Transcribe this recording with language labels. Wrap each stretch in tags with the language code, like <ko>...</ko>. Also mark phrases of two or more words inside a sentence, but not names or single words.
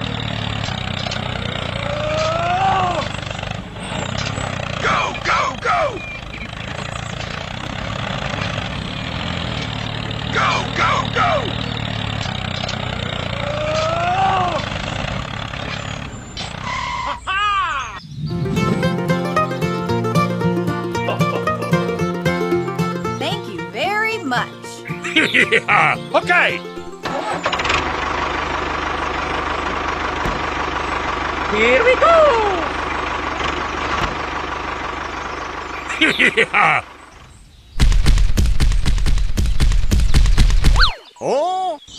<en>Go, go, go! Go, go, go! Ha-ha! Thank you very much. Okay! Here we go! Oh!</en>